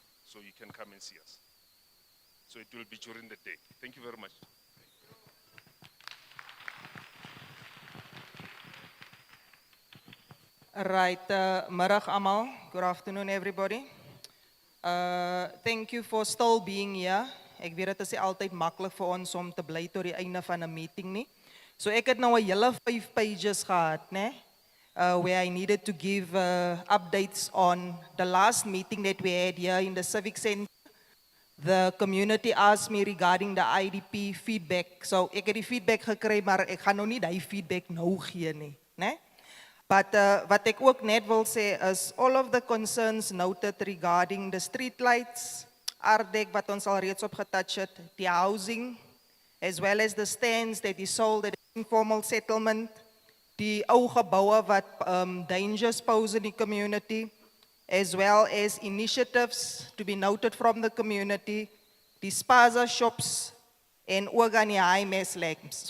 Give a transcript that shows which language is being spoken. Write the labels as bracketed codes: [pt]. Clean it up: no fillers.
[en] So you can come and see us. So it will be during the day. Thank you very much. [af] Right, middag allemaal. [en] Good afternoon everybody. Thank you for still being here. [af] Ek weet dit is nie altyd maklik vir ons om te bly tot die einde van 'n meeting nie. So ek het nou 'n hele 5 pages gehad, né? [en] Where I needed to give updates on the last meeting that we had here in the Civic Center. The community asked me regarding the IDP feedback. [af] So ek het die feedback gekry, maar ek gaan nou nie die feedback nou gee nie, né? [en] But [af] wat ek ook net wil sê is [en] all of the concerns noted regarding the street lights, Ardek [af] wat ons al reeds op getouch het, [en] die housing, as well as the stands that is sold at the informal settlement, [af] die ou geboue wat [en] dangers pose in die community, as well as initiatives to be noted from the community, [af] die spaza shops en ook aan die [en] high mass lamps.